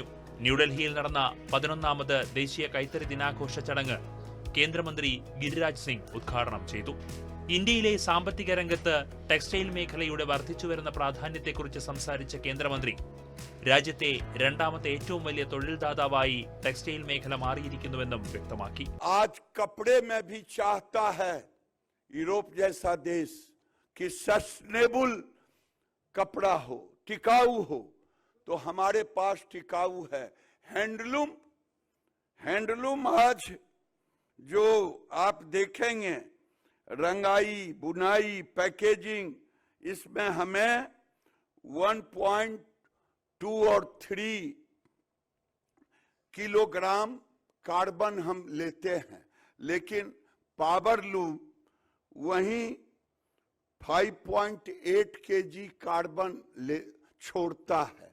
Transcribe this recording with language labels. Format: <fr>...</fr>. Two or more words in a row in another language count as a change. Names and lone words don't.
<ml>ന്യൂഡൽഹിയിൽ നടന്ന 11ാമത് ദേശീയ കൈത്തറി ദിനാഘോഷ ചടങ്ങ് കേന്ദ്രമന്ത്രി ഗിരിരാജ് സിംഗ് ഉദ്ഘാടനം ചെയ്തു. ഇന്ത്യയിലെ സാമ്പത്തിക രംഗത്ത് ടെക്സ്റ്റൈൽ മേഖലയുടെ വർദ്ധിച്ചുവരുന്ന പ്രാധാന്യത്തെക്കുറിച്ച് സംസാരിച്ച കേന്ദ്രമന്ത്രി രാജ്യത്തെ രണ്ടാമത്തെ ഏറ്റവും വലിയ തൊഴിൽദാതാവായി ടെക്സ്റ്റൈൽ മേഖല മാറിയിരിക്കുന്നുവെന്നും വ്യക്തമാക്കി.</ml> <hi>आज कपड़े में भी चाहता है यूरोप जैसा देश कि सस्टेनेबल कपड़ा हो, टिकाऊ हो, तो हमारे पास टिकाऊ है. हैंडलूम आज जो आप देखेंगे, रंगाई, बुनाई, पैकेजिंग, इसमें हमें 1.2 और 3 किलोग्राम कार्बन हम लेते हैं, लेकिन</hi> <en>power loom</en> <hi>वहीं 5.8 केजी कार्बन छोड़ता है.</hi>